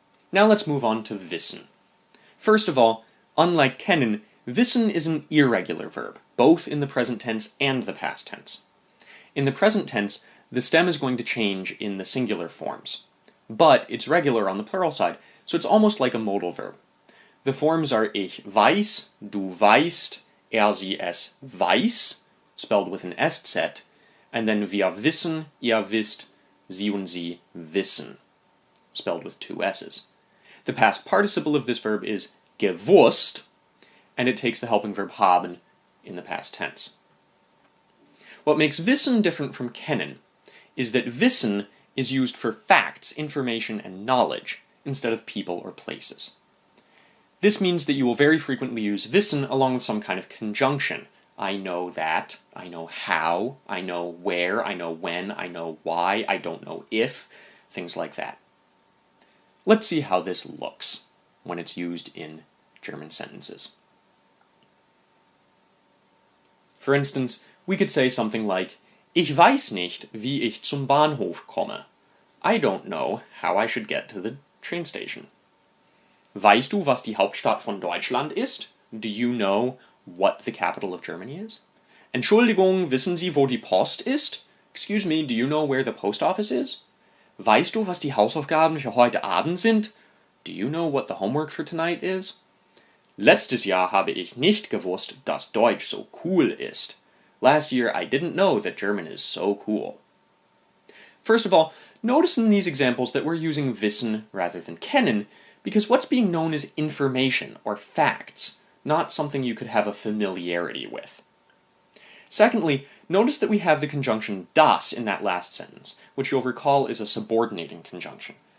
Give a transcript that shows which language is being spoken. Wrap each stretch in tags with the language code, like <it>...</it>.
<en>Now let's move on to wissen. First of all, unlike kennen, wissen is an irregular verb, both in the present tense and the past tense. In the present tense, the stem is going to change in the singular forms, but it's regular on the plural side, so it's almost like a modal verb. The forms are ich weiß, du weißt, sie es weiß, spelled with an Sz, and then wir wissen, ihr wisst, sie und sie wissen, spelled with two S's. The past participle of this verb is gewusst, and it takes the helping verb haben in the past tense. What makes wissen different from kennen is that wissen is used for facts, information, and knowledge instead of people or places. This means that you will very frequently use wissen along with some kind of conjunction. I know that, I know how, I know where, I know when, I know why, I don't know if, things like that. Let's see how this looks when it's used in German sentences. For instance, we could say something like,</en> <de>Ich weiß nicht, wie ich zum Bahnhof komme.</de> <en>I don't know how I should get to the train station.</en> <de>Weißt du, was die Hauptstadt von Deutschland ist?</de> <en>Do you know what the capital of Germany is?</en> <de>Entschuldigung, wissen Sie, wo die Post ist?</de> <en>Excuse me, do you know where the post office is?</en> <de>Weißt du, was die Hausaufgaben für heute Abend sind?</de> <en>Do you know what the homework for tonight is?</en> <de>Letztes Jahr habe ich nicht gewusst, dass Deutsch so cool ist.</de> <en>Last year I didn't know that German is so cool. First of all, notice in these examples that we're using wissen rather than kennen, because what's being known is information or facts, not something you could have a familiarity with. Secondly, notice that we have the conjunction das in that last sentence, which you'll recall is a subordinating conjunction.</en>